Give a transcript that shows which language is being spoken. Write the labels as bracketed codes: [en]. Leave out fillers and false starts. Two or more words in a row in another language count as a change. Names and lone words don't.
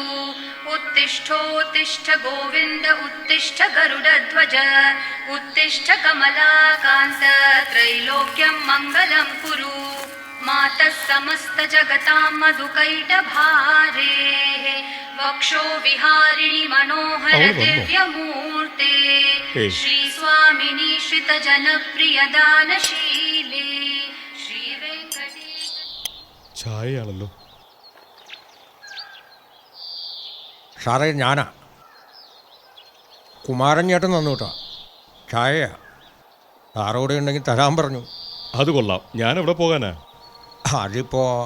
[sa] उत्तिष्ठोत्तिष्ठ गोविन्द उत्तिष्ठ गरुडध्वज उत्तिष्ठ कमलाकान्त त्रैलोक्यं मङ्गलं कुरु मातः समस्त जगतां मधुकैटभारेः वक्षो विहारिणि मनोहर दिव्यमूर्ते श्रीस्वामिनि श्रितजनप्रियदानशीले श्रीवेङ्कटेश. [ml] ചായയാണല്ലോ. സാറേ, ഞാനാ കുമാരൻ ചേട്ടൻ തന്നു കേട്ടോ. ചായയാ. സാറോടെ ഉണ്ടെങ്കിൽ തരാൻ പറഞ്ഞു. അത് കൊള്ളാം. ഞാൻ എവിടെ പോകാനാ? അതിപ്പോ